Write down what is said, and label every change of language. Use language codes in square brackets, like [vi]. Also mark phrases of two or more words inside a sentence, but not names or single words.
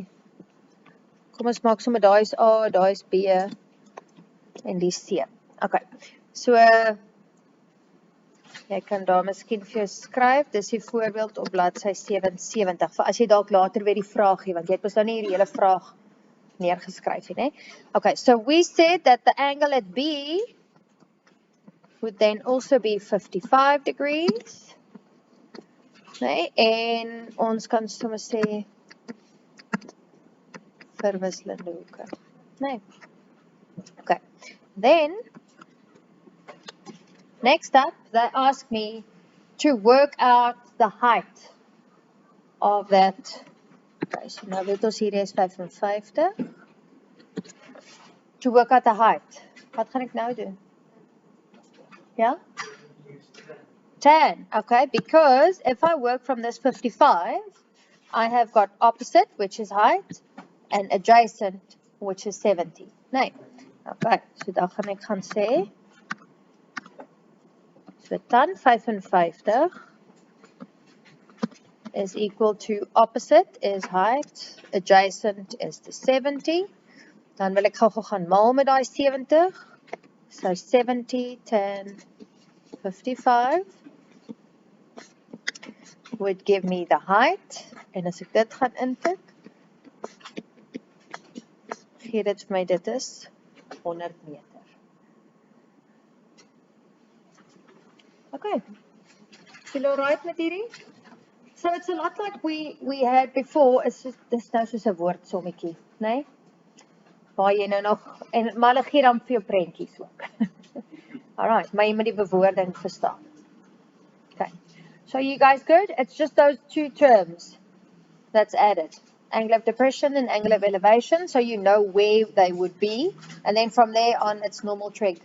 [af] Kom ons maak sommer daai is A, daai is B en die C. Okay. So jy kan daar miskien vir jou skryf, dis die voorbeeld op bladsy 77, vir as jy dalk later weer die vraag gee, want jy het mos nou nie die hele vraag neergeskryf nie, né? [en] Okay, so we said that the angle at B would then also be 55 degrees. [af] Nee, en ons kan sommer sê verwisselende hoeke. Nee. Okay. [en] Then next up they ask me to work out the height of that. [af] Okay, so nou weet ons hier is 55. [en] To work out the height. [af] Wat gaan ek nou doen? Ja? [en] 10, okay, because if I work from this 55, I have got opposite, which is height, and adjacent, which is 70. [af] Nee, okay, so dan gaan ek gaan sê, [en] so tan 55 is equal to opposite is height, adjacent is the 70. [af] Dan wil ek gou gaan maal met daai 70. [en] So 70, 10, 55 would give me the height. [af] En as ek dit gaan intik, gee dit vir my, dit is 100 meter. Okay. [en] Feel alright [af] met hierdie? [en] So it's a lot like we had before, [af] is dis nou soos 'n woordsommetjie, né? Waar jy nou nog, en maar hulle gee dan vir jou prentjies ook. Alright, maar jy moet die bewoording verstaan. [en] Okay. So you guys good? It's just those two terms that's added. Angle of depression and angle of elevation, so you know where they would be. And then from there on, it's normal trig.